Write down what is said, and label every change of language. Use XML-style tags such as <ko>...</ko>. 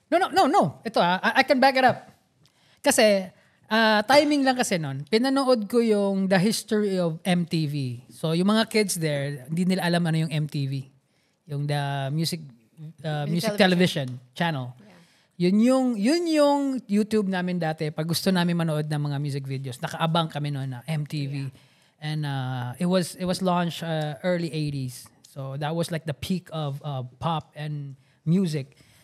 <tl>No. Ito</tl> <en>I can back it up.</en> <tl>Kasi timing lang kasi nun, pinanood ko yung The History of MTV. So, yung mga</tl> <en>kids there,</en> <tl>hindi nila alam ano yung MTV.</tl> <en>Yung the music television channel.</en> <tl>Yeah. Yun yung YouTube namin dati. Pag gusto namin manood ng mga music videos, nakaabang kami noon na MTV.</tl> <en>Yeah. And it was launched early 80s. So, that was like the peak of pop and music.</en>